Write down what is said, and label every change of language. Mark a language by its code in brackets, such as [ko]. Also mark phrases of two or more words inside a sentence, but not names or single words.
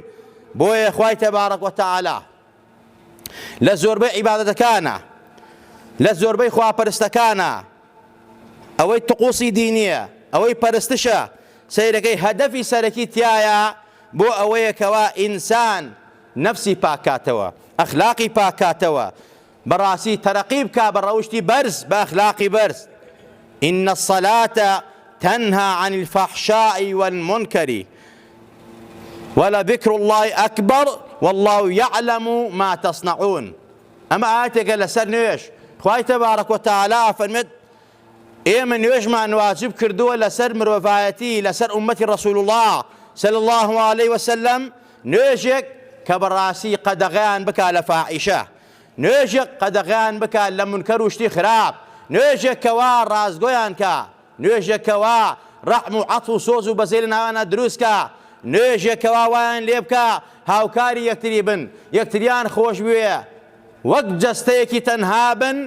[ckb] بۆیە خوای [ar] تەبارەک وتەعالا [ckb] لە زۆربەی عیبادەتەکانە، لە زۆربەی خواپەرستەکانە ئەوەی تقوسی دینیە، ئەوەی پەرستشە، سەیرەکەی هەدەفی سەرەکی تایە بۆ ئەوەیە کەوا ئینسان نەفسی پاکاتەوە، ئەخلاقی پاکاتەوە، بەڕاستی تەرەقی بکا بە ڕەوشتی بەرز بە ئەخلاقی بەرز. [ar] إن الصلاة تنهى عن الفحشاء والمنكر ولذكر الله أكبر والله يعلم ما تصنعون. أما آياتك لسر [ckb] نوێژ خوای [ar] تبارك وتعالى [ckb] فرمت ئێمە نوێژمان واجب کردووە لەسەر مرۆڤایەتی لەسەر ئومەتی [ar] ڕەسوول الله صلى الله عليه وسلم، [ckb] نوێژێک کە بەڕاستی قەدەغەیان بکا لە فاحیشە، نوێژێک قەدەغەیان بکا لە منکەر و شتی خراپ، نوێژێکەوە ڕازگۆیان کە، نوێژێکەوە ڕەحم و عەتف و سۆز و بەزەی لە ناوانە دروست کە، نوێژێکەوە وایان لێ بکە هاوکاری یەکتری بن، یەکتریان خۆش بوێ، وەک جەستەیەکی تەنها بن.